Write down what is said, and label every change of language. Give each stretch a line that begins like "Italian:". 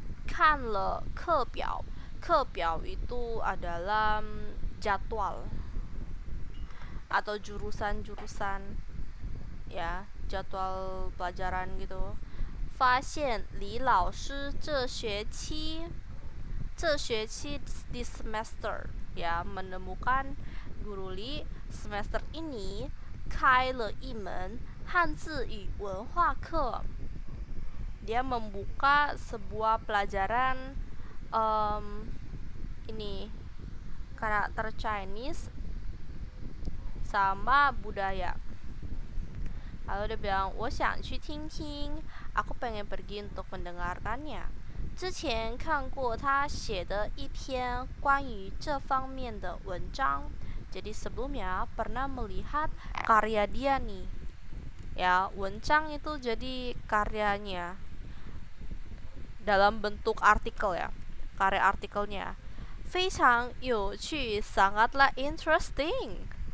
Chinese: 看了课表.
Indonesian: 课表itu adalah jadwal atau jurusan-jurusan, ya, jadwal pelajaran gitu.
Chinese: 发现李老师这学期
Indonesian: di semester, ya, menemukan Guru Li semester ini
Chinese: 开了一门汉字语文化课.
Indonesian: Dia membuka sebuah pelajaran ini karakter Chinese sama budaya. Lalu dia bilang,
Chinese: 我想去听听,
Indonesian: aku pengen pergi untuk mendengarkannya.
Chinese: 之前看过他写的一篇关于这方面的文章.
Indonesian: Jadi sebelumnya pernah melihat karya dia nih. Ya, wenjang itu jadi karyanya dalam bentuk artikel, ya, karya artikelnya.
Chinese: 非常有趣,
Indonesian: sangatlah interesting.